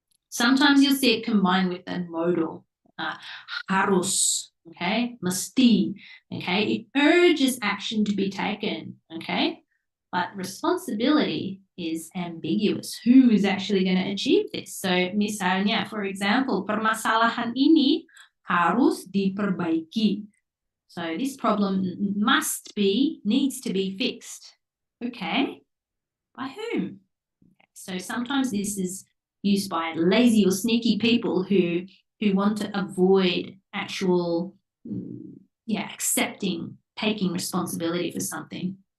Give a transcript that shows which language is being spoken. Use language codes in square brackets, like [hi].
[en] Sometimes you'll see it combined with a modal, harus, okay? Mesti, okay? It urges action to be taken, okay? But responsibility is ambiguous. Who is actually going to achieve this? [id] So misalnya, [en] for example, [id] permasalahan ini harus diperbaiki. [en] So this problem needs to be fixed. Okay, by whom? So sometimes this is used by lazy or sneaky people who want to avoid actual, accepting, taking responsibility for something.